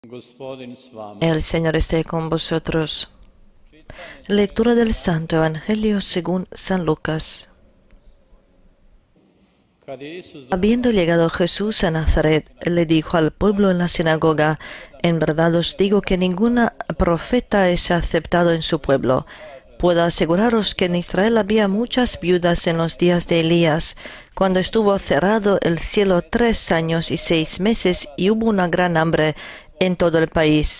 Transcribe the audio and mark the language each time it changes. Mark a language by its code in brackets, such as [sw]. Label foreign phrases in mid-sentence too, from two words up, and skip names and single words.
[hr] Gospodin s vama. [es] El Señor esté con vosotros. Lectura del Santo Evangelio según San Lucas. [hr] Kad je Isus [es] Habiendo llegado Jesús a Nazaret, le dijo al pueblo en la sinagoga: En verdad os digo que ningún profeta es aceptado en su pueblo. Puedo aseguraros que en Israel había muchas viudas en los días de Elías, cuando estuvo cerrado el cielo 3 años y 6 meses y hubo una gran hambre en todo el país.